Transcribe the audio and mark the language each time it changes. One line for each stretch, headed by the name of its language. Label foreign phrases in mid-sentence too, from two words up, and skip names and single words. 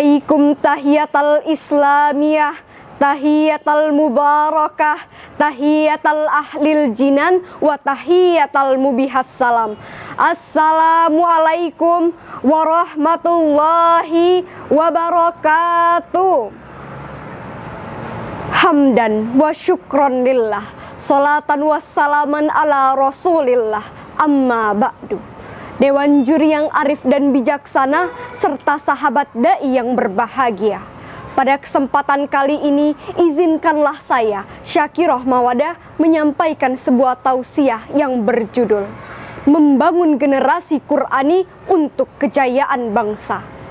Arabic: أحييكم تحية الإسلامية تحية المباركة تحية أهل الجنان وتحية المبيح السلام. السلام عليكم ورحمة الله وبركاته. حمدا وشكرا لله صلاة وسلاما على رسول الله أما بعد.
Indonesian: Dewan juri yang arif dan bijaksana, serta sahabat da'i yang berbahagia. Pada kesempatan kali ini, izinkanlah saya, Syakirah Mawadah, menyampaikan sebuah tausiah yang berjudul Membangun Generasi Qur'ani untuk Kejayaan Bangsa.